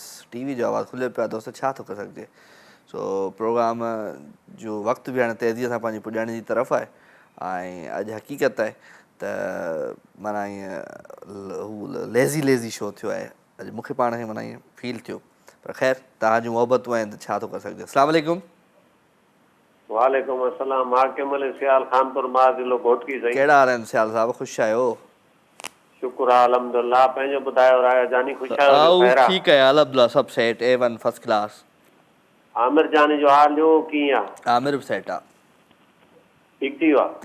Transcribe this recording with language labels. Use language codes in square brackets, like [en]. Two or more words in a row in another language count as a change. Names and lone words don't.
[sd] टीवी जो आवाज़ु खुलियो पियो आहे दोस्त, छा थो करे सघिजे। सो प्रोग्राम जो वक़्तु बि हाणे तेज़ीअ सां पंहिंजी पुॼाइण जी तरफ़ आहे। ऐं अॼु हक़ीक़त आहे त माना ईअं हू [en] lazy show [sd] थियो आहे अॼु, मूंखे पाण खे माना ईअं फील थियो। पर ख़ैर तव्हां जूं मोहबतूं आहिनि त छा थो करे सघिजे। [ar] السلام عليكم. وعليكم السلام. [sd] मां सियाल खानपुर मां ज़िलो घोटकी साईं। कहिड़ा हाल आहिनि सियाल साहिब, ख़ुशि आहियो? शुक्र आहे अल्हम्दुलिल्लाह। पंहिंजो ॿुधायो राया जानी, ख़ुशि आहियो? ठीकु आहे अल्हम्दुलिल्लाह, सभु सेट A1 [en] first class. [sd] आमिर जानी जो हाल जो कीअं आहे? आमिर बि सेट आहे। ठीकु थी वियो आहे?